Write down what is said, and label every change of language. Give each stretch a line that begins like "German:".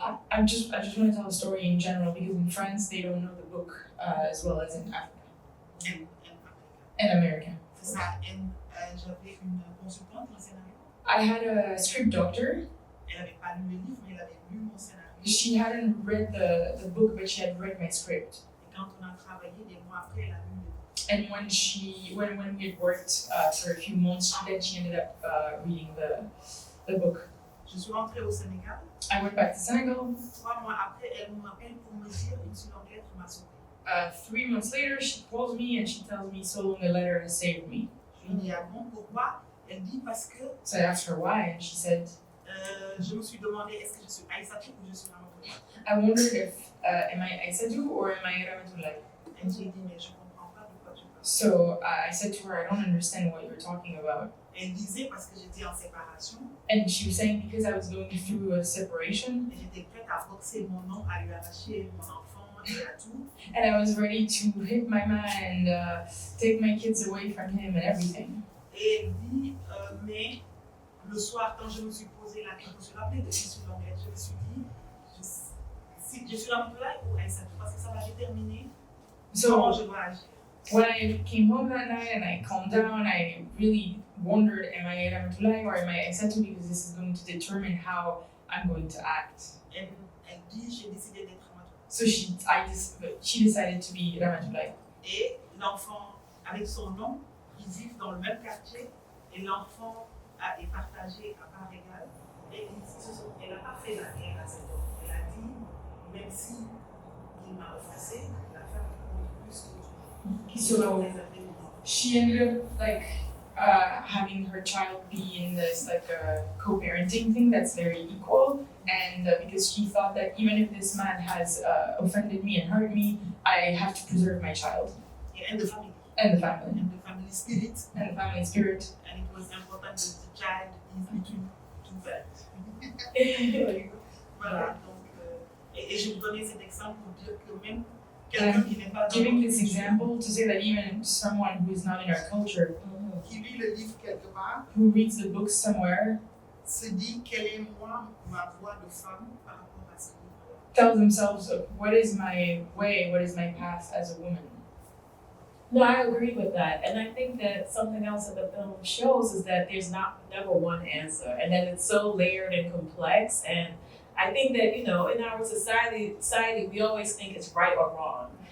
English: I just want to tell a story in general because in France they don't know the book as well as in Africa and America.
French: C'est ça. J'avais une consultante en scénario.
English: I had a script doctor.
French: Elle n'avait pas lu le livre, mais elle avait lu mon scénario.
English: She hadn't read the book, but she had read my script.
French: Et quand on a travaillé, des mois après, elle a lu le livre.
English: And when we had worked for a few months, then she ended up reading the book.
French: Je suis rentrée au Sénégal.
English: I went back to Senegal.
French: 3 mois après, elle m'appelle pour me dire une si longue lettre m'a sauvée.
English: 3 months later, she calls me and she tells me, "So long a letter has saved me."
French: Je lui dis ah bon, pourquoi? Elle dit parce que
English: So I asked her why, and she said,
French: je me suis demandé est-ce que je suis Aïssatou ou je suis Ramatoulaye.
English: "I wondered if am I Aïssatou or am I Ramatoulaye?"
French: Elle j'ai dit mais je comprends pas de quoi tu parles.
English: So I said to her, "I don't understand what you're talking about."
French: Elle disait parce que j'étais en séparation
English: And she was saying because I was going through a separation
French: et j'étais prête à boxer mon nom, à lui arracher mon enfant et à tout.
English: and I was ready to hit my man and take my kids away from him and everything.
French: Et elle dit mais le soir quand je me suis posé la question, je me suis rappelé de qui suis l'anglais, je me suis dit si je suis Ramatoulaye ou Aïssatou parce que ça va déterminer comment
English: So
French: je dois agir.
English: when I came home that night and I calmed down, I really wondered, am I Ramatoulaye or am I Aïssatou, because this is going to determine how I'm going to act.
French: Elle dit j'ai décidé d'être Ramatoulaye.
English: So she decided to be Ramatoulaye.
French: Et l'enfant, avec son nom, ils vivent dans le même quartier et l'enfant est partagé à part égale. Et elle n'a pas fait la guerre à cet homme. Elle a dit, même si il m'a offensé, la femme compte plus que tout.
English: So she ended up having her child be in this co-parenting thing that's very equal, and because she thought that even if this man has offended me and hurt me, I have to preserve my child And the family. and the family And the family spirit. and the family spirit. And it was important that the child is between two parents.
French: Voilà, donc, et je vous donnais cet exemple pour dire que même quelqu'un qui n'est pas dans
English: Giving
French: notre
English: this
French: culture,
English: example to say that even someone who is not in our culture,
French: qui lit le livre quelque part,
English: who reads the book somewhere,
French: se dit quelle est moi ma voix de femme par rapport à ce livre.
English: tells themselves, what is my way, what is my path as a woman? No, I agree with that. And I think that something else that the film shows is that there's never one answer, and that it's so layered and complex. And I think that, in our society, we always think it's right or wrong.